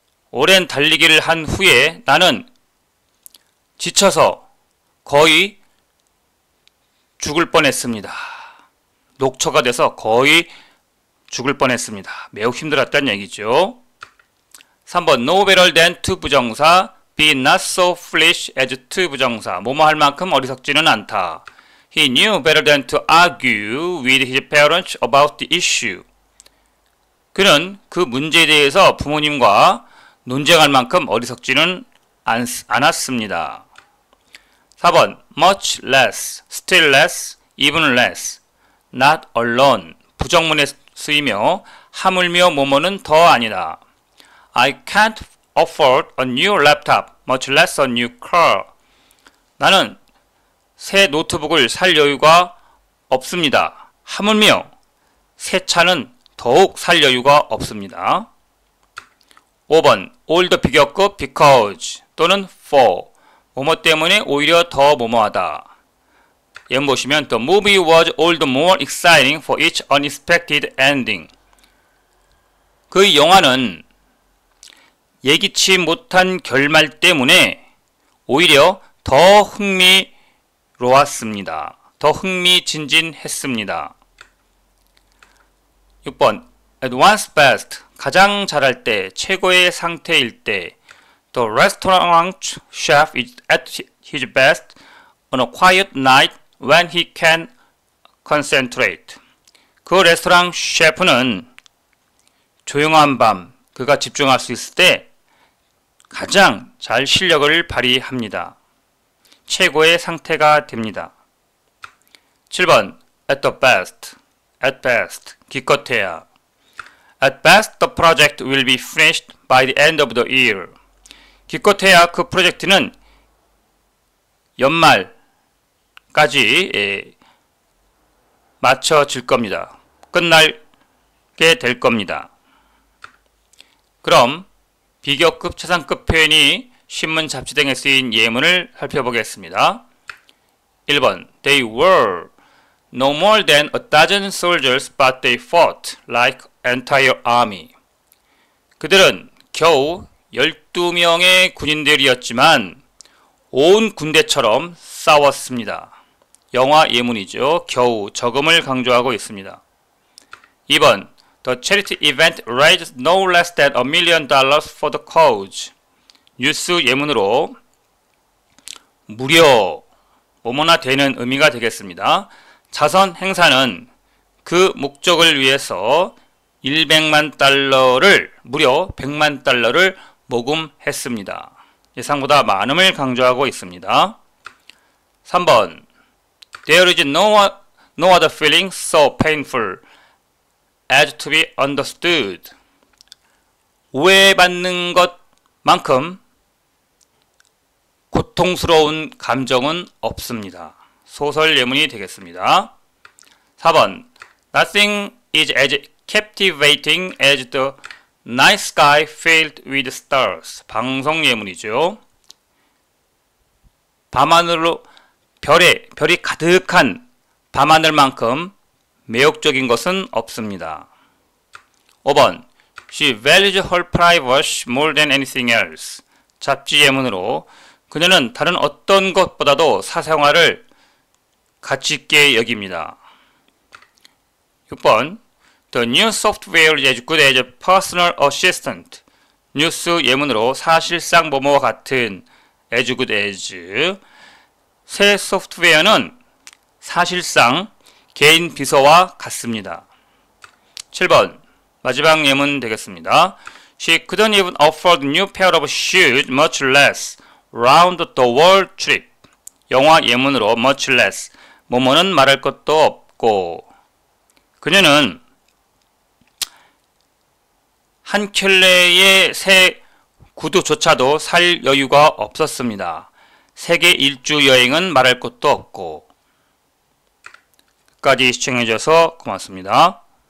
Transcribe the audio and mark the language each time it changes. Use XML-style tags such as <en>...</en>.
<ko>오랜 달리기를 한 후에 나는 지쳐서 거의 죽을 뻔했습니다. 녹초가 돼서 거의 죽을 뻔했습니다. 매우 힘들었다는 얘기죠.</ko> <en>3번 No better than to 부정사, be not so foolish as to 부정사.</en> <ko>뭐뭐 할 만큼 어리석지는 않다.</ko> <en>He knew better than to argue with his parents about the issue.</en> <ko>그는 그 문제에 대해서 부모님과 논쟁할 만큼 어리석지는 않았습니다.</ko> <en>4번 much less, still less, even less, not alone.</en> <ko>부정문에 쓰이며 하물며 뭐뭐는 더 아니다.</ko> <en>I can't afford a new laptop, much less a new car.</en> <ko>나는 새 노트북을 살 여유가 없습니다. 하물며 새 차는 더욱 살 여유가 없습니다. 5번</ko> <en>all the</en> <ko>비교급 because 또는 for 뭐뭐 때문에 오히려 더 뭐뭐하다. 예문 보시면</ko> <en>The movie was all the more exciting for its unexpected ending.</en> <ko>그 영화는 예기치 못한 결말 때문에 오히려 더 흥미로웠습니다. 더 흥미진진했습니다. 6번</ko> <en>At one's best,</en> <ko>가장 잘할 때, 최고의 상태일 때.</ko> <en>The restaurant chef is at his best on a quiet night when he can concentrate.</en> <ko>그 레스토랑 셰프는 조용한 밤, 그가 집중할 수 있을 때 가장 잘 실력을 발휘합니다. 최고의 상태가 됩니다.</ko> <en>7번 At the best, at best,</en> <ko>기껏해야.</ko> <en>At best, the project will be finished by the end of the year.</en> <ko>기껏해야 그 프로젝트는 연말까지 마쳐질 겁니다. 끝나게 될 겁니다. 그럼 비교급, 최상급 표현이 신문, 잡지 등에 쓰인 예문을 살펴보겠습니다.</ko> <en>1번 They were no more than a dozen soldiers, but they fought like entire army.</en> <ko>그들은 겨우 12명의 군인들이었지만 온 군대처럼 싸웠습니다. 영화 예문이죠. 겨우, 적음을 강조하고 있습니다.</ko> <en>2번 The charity event raised no less than $1 million for the cause.</en> <ko>뉴스 예문으로 무려 뭐뭐나 되는 의미가 되겠습니다. 자선 행사는 그 목적을 위해서 100만 달러를 무려 100만 달러를 모금했습니다. 예상보다 많음을 강조하고 있습니다.</ko> <en>3번 There is no other feeling so painful as to be understood.</en> <ko>오해받는 것만큼 고통스러운 감정은 없습니다. 소설 예문이 되겠습니다.</ko> <en>4번 Nothing is as captivating as the night sky filled with stars.</en> <ko>방송 예문이죠. 밤하늘로 별이 가득한 밤하늘만큼 매혹적인 것은 없습니다.</ko> <en>5번 She values her privacy more than anything else.</en> <ko>잡지 예문으로 그녀는 다른 어떤 것보다도 사생활을 가치 있게 여깁니다.</ko> <en>6번 The new software is as good as a personal assistant.</en> <ko>뉴스 예문으로 사실상 뭐뭐와 같은</ko> <en>as good as.</en> <ko>새 소프트웨어는 사실상 개인 비서와 같습니다. 7번 마지막 예문 되겠습니다.</ko> <en>She couldn't even afford a new pair of shoes, much less round the world trip.</en> <ko>영화 예문으로</ko> <en>much less,</en> <ko>뭐뭐는 말할 것도 없고. 그녀는 한 켤레의 새 구두조차도 살 여유가 없었습니다. 세계 일주 여행은 말할 것도 없고. 끝까지 시청해주셔서 고맙습니다.</ko>